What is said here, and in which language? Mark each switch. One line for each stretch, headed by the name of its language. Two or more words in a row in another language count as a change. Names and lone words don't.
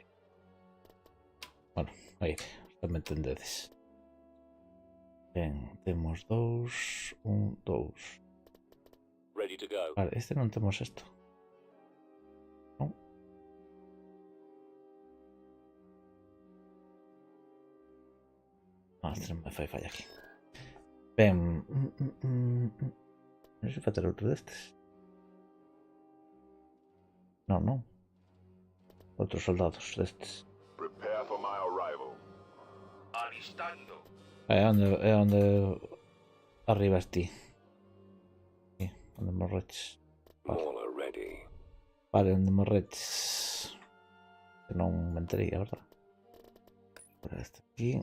Galician: Bueno, aire, xa me entendedes. Ben, temos 2, 1, 2.
English: Ready to go.
Galician: Vale, este non temos esto. Non. Ah, este non me fai falla aquí. Ben, non sei facer outro destes. Non, non. Outros soldados destes.
English: Prepare for my arrival.
Spanish: Alistando.
Galician: É onde arribas ti. Aquí, onde morreches. Vale.
English: Mauler ready.
Galician: Vale, onde morreches. Que non me enterei, a verdad. Para este aquí.